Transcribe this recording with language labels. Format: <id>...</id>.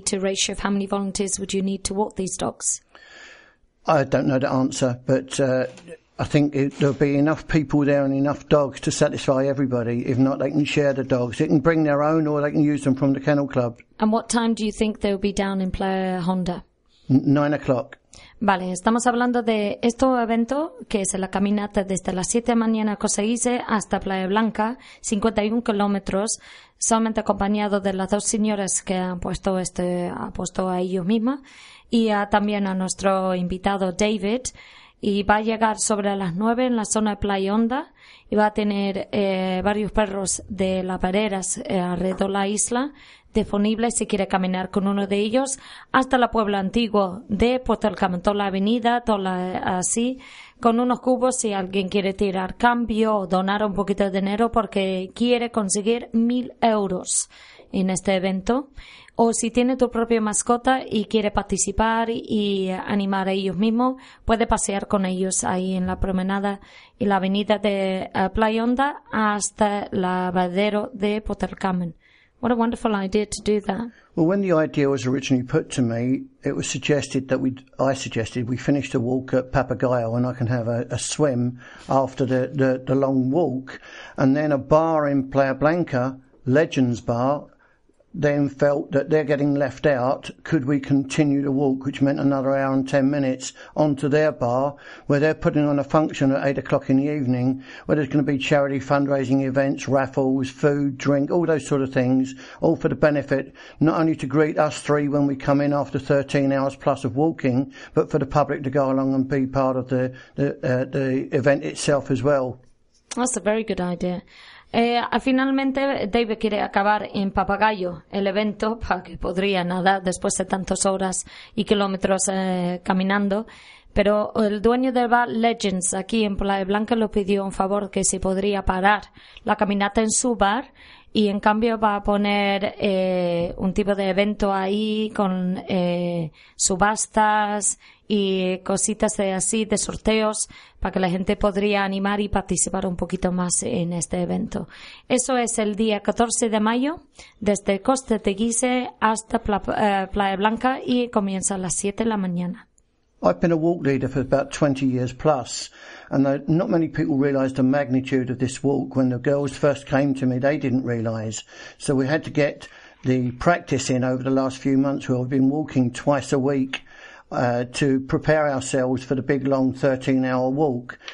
<en>to ratio of how many volunteers, would you need to walk these dogs? I don't know the answer, but... I think there'll be enough people there and enough dogs to satisfy everybody. If not, they can share the dogs. They can bring their own or they can use them from the kennel club. And what time do you think they'll be down in Playa Honda? 9 o'clock.</en> <es>Vale, estamos hablando de este evento, que es la caminata desde las 7 de la mañana a Costa Ise hasta Playa Blanca, 51 kilómetros, solamente acompañado de las dos señoras que han puesto a ellos mismas y también a nuestro invitado David. Y va a llegar sobre las 9 en la zona de Playa Honda y va a tener varios perros de las pareras alrededor de la isla disponibles si quiere caminar con uno de ellos hasta la Puebla Antigua de Puerto del Carmen, toda la avenida, toda la, así, con unos cubos si alguien quiere tirar cambio o donar un poquito de dinero porque quiere conseguir 1,000 euros en este evento. O si tiene tu propia mascota y quiere participar y animar a ellos mismos, puede pasear con ellos ahí en la promenada y la avenida de Playa Honda hasta el lavadero de Puerto del Carmen.</es> <en>What a wonderful idea to do that. Well, when the idea was originally put to me, it was suggested that I suggested we finish the walk at Papagayo and I can have a swim after the long walk. And then a bar in Playa Blanca, Legends Bar, then felt that they're getting left out. Could we continue the walk, which meant another hour and 10 minutes, onto their bar, where they're putting on a function at 8 o'clock in the evening, where there's going to be charity fundraising events, raffles, food, drink, all those sort of things, all for the benefit, not only to greet us three when we come in after 13 hours plus of walking, but for the public to go along and be part of the event itself as well. That's a very good idea.</en> <es>Finalmente, David quiere acabar en Papagayo el evento, para que podría nadar después de tantas horas y kilómetros caminando. Pero el dueño del bar Legends, aquí en Playa Blanca, lo pidió un favor, que se podría parar la caminata en su bar y en cambio va a poner un tipo de evento ahí con subastas y cositas de así, de sorteos, para que la gente podría animar y participar un poquito más en este evento. Eso es el día 14 de mayo, desde Costa de Guise hasta Playa Blanca, y comienza a las 7 de la mañana.</es> <en>I've been a walk leader for about 20 years plus, and not many people realised the magnitude of this walk. When the girls first came to me, they didn't realise. So we had to get the practice in over the last few months, where we've been walking twice a week to prepare ourselves for the big long 13-hour walk.</en>